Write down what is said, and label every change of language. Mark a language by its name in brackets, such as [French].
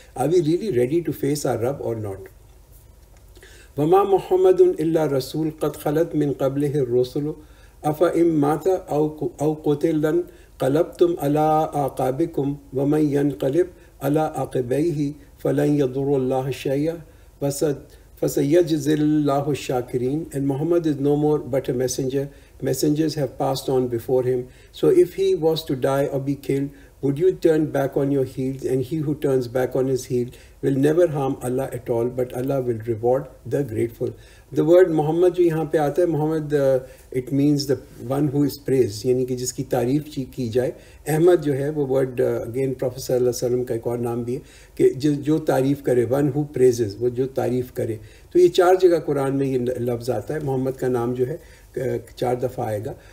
[English] Are we really ready to face our رب or not? [Arabic] وما محمد الا رسول قد خلت من قبلہ الرسل افئن مات او قتل انقلبتم علی اعقابکم ومن ینقلب علی عقبیہ فلن یضر اللہ شیئا فسیجزی اللہ الشاکرین. [English] And Muhammad is no more but a messenger. Messengers have passed on before him. So if he was to die or be killed, would you turn back on your heels? And he who turns back on his heel will never harm Allah at all, but Allah will reward the grateful. The word Muhammad [Urdu] جو یہاں پہ آتا ہے، محمد [English] it means the one who is praised، [Urdu] یعنی کہ جس کی تعریف کی جائے. احمد جو ہے وہ ورڈ اگین پروفیٹ صلی اللہ علیہ وسلم کا ایک اور نام بھی ہے کہ جو تعریف کرے، [English] one who praises، [Urdu] وہ جو تعریف کرے. تو یہ 4 جگہ قرآن میں یہ لفظ آتا ہے، محمد کا نام جو ہے 4 دفعہ آئے گا.